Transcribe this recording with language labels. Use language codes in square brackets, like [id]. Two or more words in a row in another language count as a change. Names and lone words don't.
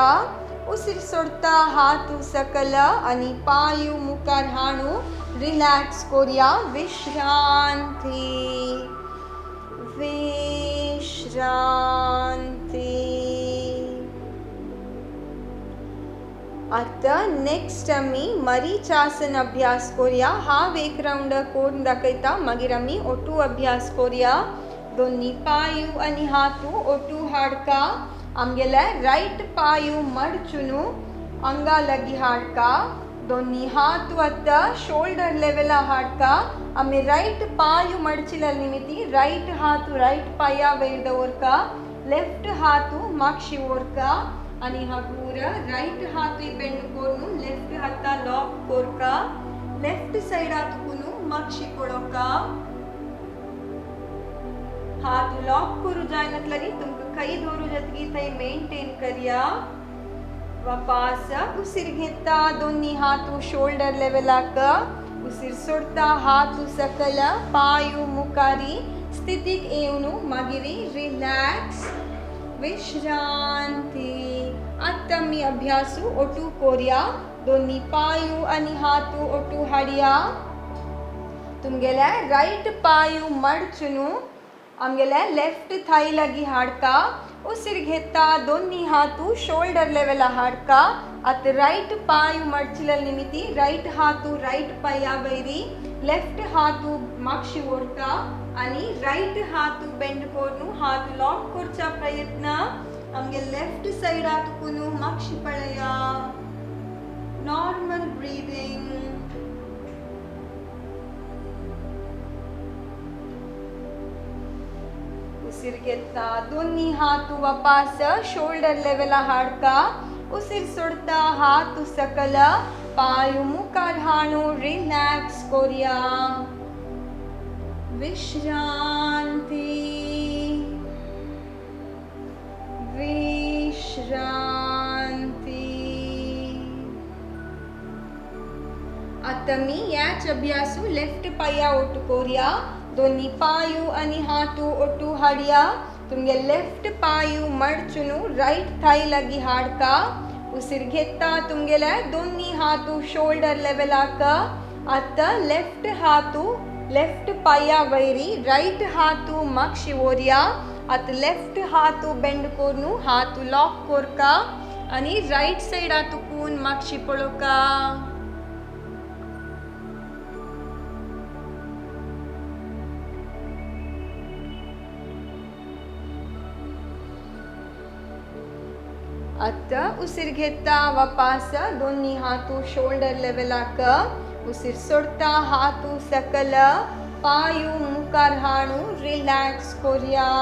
[kok] उसिर सोडता हातू सकल आणि पायू मुखार हाणू रिलॅक्स कोरिया. विश्रांती, विश्रांती. आता नेक्स्ट आम्ही मरीचासन अभ्यास करूया. हा एक राउंड कोण दाखयता मागीर आम्ही ओटू अभ्यास करूया. दोन्ही पायू आणि हातू ओटू हाडका. आमगेला राइट पायू मडचुनु अंगा लगी हाडका. दोन्ही हातू आता [en] shoulder level [kok] हाडका. आम्ही राइट पायू मडचिल निमिती राइट हातू राइट पाया वैर दवरका. लेफ्ट हातू मागशी ओरका आणि हगूर राइट हातू बेंड कोरनु लेफ्ट हाता लॉक कोरका. लेफ्ट साइड हातुकुनु मागशी पळोका. हाथ लॉक करू जायनतलरी तुमको कई दोरू जतगी थई मेंटेन करिया. वापस उसिर घेता दोन्ही हातू शोल्डर लेवलाक. उसिर सोडता हातू सकल पायू मुखारी स्थितीक येऊनु मागिरी रिलॅक्स. विश्रांती. आता मी अभ्यासू ओटू कोरिया. दोन्ही पायू आणि हातू ओटू हाडिया. तुमगेला राइट पायू मडचुनु आमगेला लेफ्ट थाई लगी हाडका. उसिर घेता दोन्ही हातू [en] shoulder level [kok] हाडका. आता राइट पायू मडचिल निमिती राइट हातू राइट पाया वैरी लेफ्ट हातू मागशी ओरका आणि राइट हातू बेंड कोरनु हात लॉक करचा प्रयत्न. आमगे लेफ्ट साइड हातुकुनु मागशी पळया. [en] normal breathing. [kok] उसिर घेता दोन्ही हात वापास [en] shoulder level [kok] हाडका उसिर सोडता हात सकल पाय मुखार हाणू रिलॅक्स करूया विश्रांती आता मी याच अभ्यासू लेफ्ट पाया ओटू कोरिया दोन्ही पायू आणि हातू ओटू हाडिया तुमगे लेफ्ट पायू मडचुनु राइट थाई लगी हाडका उसिर घेता तुमगेला दोन्ही हातू [en] shoulder level [kok] आक आता लेफ्ट पाया वैरी राइट हातू मक्षी ओरिया आता लेफ्ट हातू बेंड कोरनु हातू लॉक कोरका आणि राइट साइड हातू कून मक्षी पळोका आता उसिर घेता वापास दोन्ही हातू [en] shoulder level [kok] आक उसिर सोडता हातू सकल पायू मुखार हाणू रिलॅक्स करूया